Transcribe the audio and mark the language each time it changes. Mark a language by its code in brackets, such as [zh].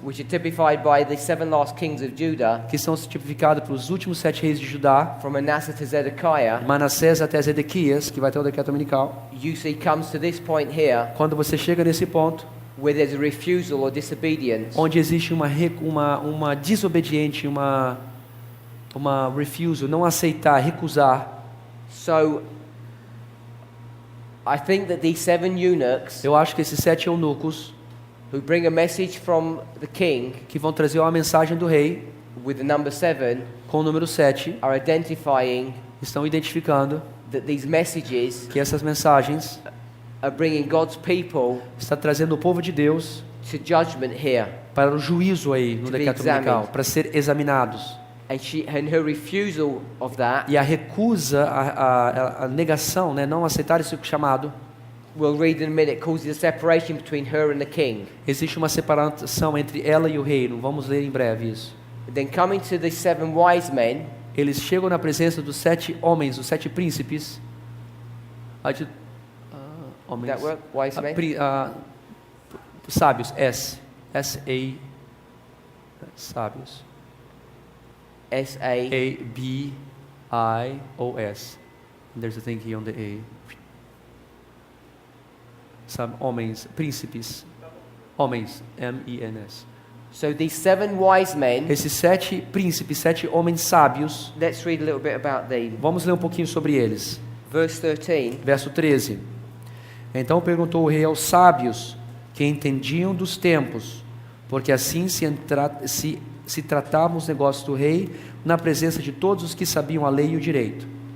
[en] which are typified by the 7 last kings of Judah, [pt] que são tipificados pelos últimos 7 reis de Judá, [en] from Manasseh to Zedekiah, [pt] Manassés até Zedequias, que vai ter o decreto dominical. [en] you see comes to this point here, [pt] Quando você chega nesse ponto, [en] where there's a refusal or disobedience. [pt] onde existe uma desobediente, uma refusal, não aceitar, recusar. [en] So I think that these 7 eunuchs [pt] Eu acho que esses 7 eunucos, [en] who bring a message from the king [pt] que vão trazer uma mensagem do rei, [en] with the number 7, [pt] com o número 7, [en] are identifying [pt] estão identificando [en] that these messages [pt] que essas mensagens [en] are bringing God's people [pt] estão trazendo o povo de Deus [en] to judgment here. [pt] para o juízo aí no [en] To be [pt] decreto dominical, [en] examined. [pt] para ser examinados. [en] And her refusal of that, [pt] E a recusa, a negação, né, não aceitar esse chamado, [en] we'll read in a minute, causes a separation between her and the king. [pt] existe uma separação entre ela e o reino. Vamos ler em breve isso. [en] Then coming to the 7 wise men, [pt] Eles chegam na presença dos 7 homens, os 7 príncipes. Homens. [en] that work? Wise men? [pt] Sábios, S-A, sábios. S-A. A-B-I-O-S. [en] There's a thing here on the A. [pt] Sabe, homens, príncipes. Homens, M-E-N-S. [en] So these 7 wise men, [pt] Esses 7 príncipes, 7 homens sábios, [en] let's read a little bit about them. [pt] vamos ler um pouquinho sobre eles. [en] Verse 13. [pt] Verso 13. Então perguntou o rei aos sábios que entendiam dos tempos, porque assim se tratavam os negócios do rei na presença de todos os que sabiam a lei e o direito.